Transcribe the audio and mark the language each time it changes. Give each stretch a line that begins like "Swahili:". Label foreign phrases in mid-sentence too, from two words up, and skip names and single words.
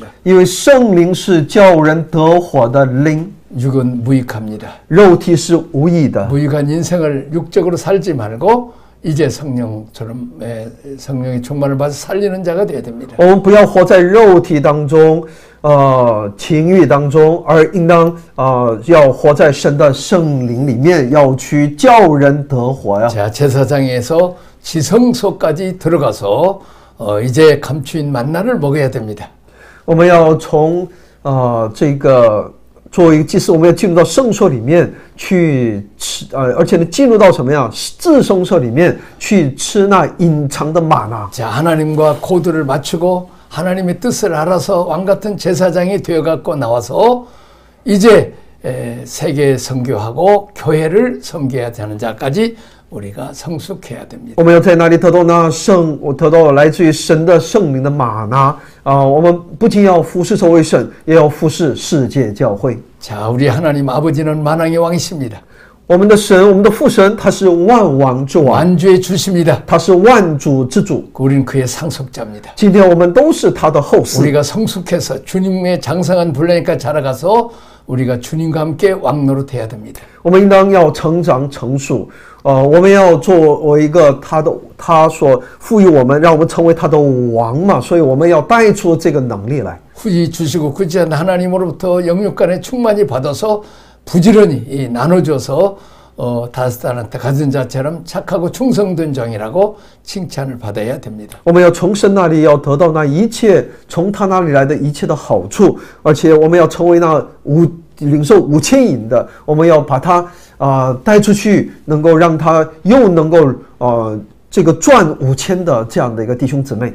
Chinese: 因为圣灵是叫人得活的灵，
Korean: 육은 무익합니다.
Chinese: 肉体是无益的。
Korean: 무익한 인생을 육적으로 살지 말고 이제 성령처럼 성령의 충만을 받아 살리는 자가 되어야 됩니다.
Chinese: 我们不要活在肉体当中，情欲当中，而应当要活在神的圣灵里面，要去叫人得活呀。
Korean: 자, 제사장에서 지성소까지 들어가서 이제 감추인 만나를 먹어야 됩니다.
Chinese: 我们要从这个作为一个祭司，我们要进入到圣所里面去吃，而且呢，进入到什么呀？至圣所里面去吃那隐藏的玛纳。
Korean: 자, 하나님과 코드를 맞추고 하나님의 뜻을 알아서 왕같은 제사장이 되어갖고 나와서 이제 세계 선교하고 교회를 섬겨야 되는 자까지 우리가 성숙해야 됩니다.
Chinese: 我们要在那里得到得到来自于神的圣灵的玛拿我们不仅要服侍这位神，也要服侍世界教会。
Korean: 자, 우리 하나님 아버지는 만왕의 왕이십니다.
Chinese: 我们的神，我们的父神，他是万王之王，
Korean: 완주의 주십니다.
Chinese: 他是万主之主。
Korean: 우리는 그의 상속자입니다.
Chinese: 今天我们都是他的后嗣。
Korean: 우리가 성숙해서 주님의 장성한 분량까지 자라가서 우리가 주님과 함께 왕노릇해야 됩니다.
Chinese: 我们应当要成长成熟，我们要作为一个他所赋予我们，让我们成为他的王嘛，所以我们要带出这个能力来。
Korean: 후지 주시고 굳이 하나님으로부터 영육간에 충만히 받아서 부지런히 나눠줘서 다섯 딸한테 가진 자처럼 착하고 충성된 종이라고 칭찬을 받아야 됩니다.
Chinese: 我们要从神那里要得到那一切从他那里来的一切的好处，而且我们要成为那领受5000银的，我们要把他带出去，能够让他又能够这个赚5000的这样的一个弟兄姊妹。